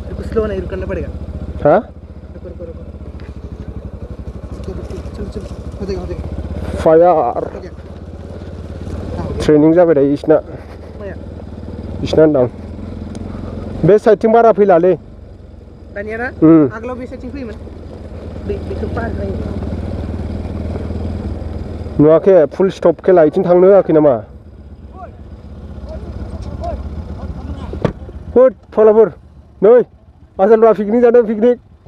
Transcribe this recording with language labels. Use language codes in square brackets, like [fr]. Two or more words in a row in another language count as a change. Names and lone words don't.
[hi] स्लो नहीं रुकना पड़ेगा हाँ रुको रुको रुको चल चल हो जाएगा फायर हो गया [brx] ट्रेनिंग जाबाय दायो इसना माया इसना होनदां बे साइडथिं बारा फैलालै दानिया ना आगोलाव बे साइडथिं फैयोमोन बेखौ पार जायो नुवाखै [en] full stop [brx] खेला इथिं थांनो होआखै नामा होद फालाफोर नै आसोलबा पिकनिक जादों पिकनिक